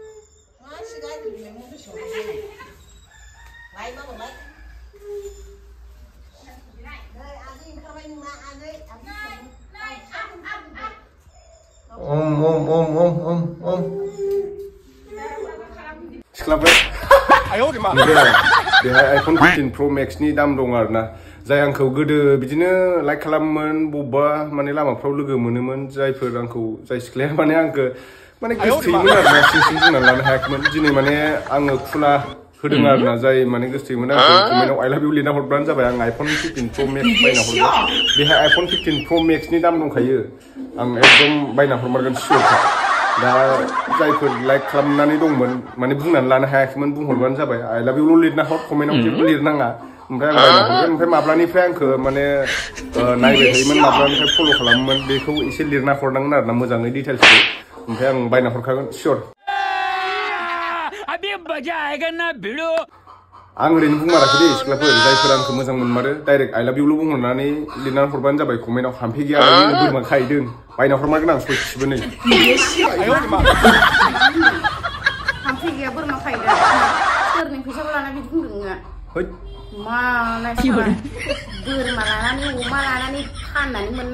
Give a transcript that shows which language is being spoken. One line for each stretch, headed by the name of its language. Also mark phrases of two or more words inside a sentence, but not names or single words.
Bodo: ôm Sklapnya beहाय iPhone 15 Pro Max नि दाम दं आरोना जाय आंखौ गोदो बिदिनो लाइक खालामोन बबेबा माने लामाफ्राव लोगो मोनोमोन जायफोर आंखौ जाय सिख्लाया माने आंखौ माने गोसोथोयोमोन आरोना सिं बुंनानै लानो हायाखैमोन दिनै माने आङो खुला होदों आरोना जाय माने गोसोथोयोमोन आंखौ कमेन्टआव
English: I love you
Bodo: लिरना हरब्लानो जाबाय आं iPhone 15 Pro Max बायना हरबाय बेहाय iPhone 15 Pro Max नि दाम दंखायो आं एकदम बायना हरमारगोन सियरखा दा जायफोर लाइक खालामनानै दंमोन माने बुंनानै लानो हायाखैमोन बुंहरबानो जाबाय
English: I love you
Bodo: लिरना हर कमेन्टआव जेबो लिरनाङा ओमफ्राय आं बायना हरगोन ओमफ्राय माब्लानिफ्राय आंखौ माने नायबाय थायोमोन माब्लानिफ्राय फल' खालामोमोन बेखौ एसे लिरना हरनांगोन आरोना मोजाङै डिटेल्सखौ ओमफ्राय आं बायना हरखागोन सियर आं ओरैनो बुंमाराखै दे सिख्लाफोर जायफोर आंखौ मोजां मोनमारो डाइरेक्ट
English: I love you
Bodo: बुंहरनानै लिरनानै हरबानो जाबाय कमेन्टआव हामफे गैया बोरमा खाहैदों बायना हरमारगोन आं सयथिबो नै हामफे गैया बोरमा खाहैदों सोरनि फैसाखौ लाना बिदि बुंदों नोङो मालाय बोरमा लानानै अमा लानानै फाननानै मोननो